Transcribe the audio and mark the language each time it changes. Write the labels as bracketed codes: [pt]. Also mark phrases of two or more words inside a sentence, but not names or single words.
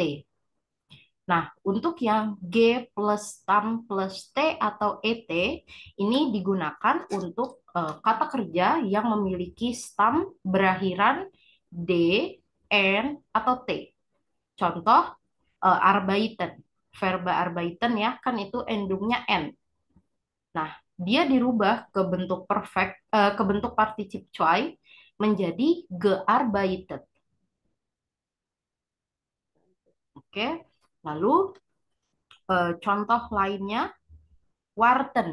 [id] Nah, untuk yang G plus stam plus T atau ET, ini digunakan untuk kata kerja yang memiliki stam berakhiran D, N, atau T. Contoh, arbeiten. Verba arbeiten ya, kan itu endungnya N. Nah, dia dirubah ke bentuk perfect, ke bentuk particip coy menjadi gearbeitet. Oke, lalu contoh lainnya, [de] warten.